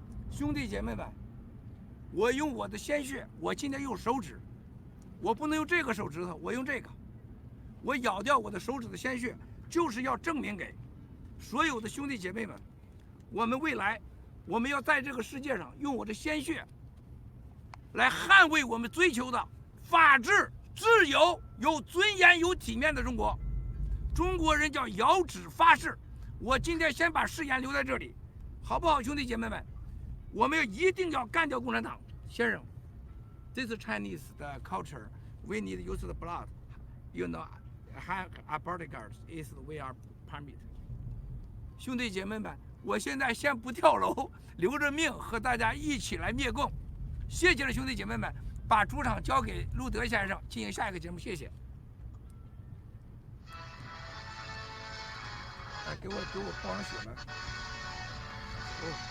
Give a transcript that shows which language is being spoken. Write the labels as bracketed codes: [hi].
[zh] 兄弟姐妹们，我用我的鲜血，我今天用手指，我不能用这个手指头，我用这个，我咬掉我的手指的鲜血，就是要证明给所有的兄弟姐妹们，我们未来我们要在这个世界上用我的鲜血来捍卫我们追求的法治、自由、有尊严、有体面的中国。中国人叫摇指发誓。我今天先把誓言留在这里，好不好，兄弟姐妹们？我们一定要干掉共产党。先生 [en] ，this Chinese [zh] 的 [en] culture, we need use the blood. You know, our bodyguards is we are permit. [zh] 兄弟姐妹们，我现在先不跳楼，留着命和大家一起来灭共。谢谢了，兄弟姐妹们，把主场交给路德先生进行下一个节目，谢谢。哎，给我包上血了。哦。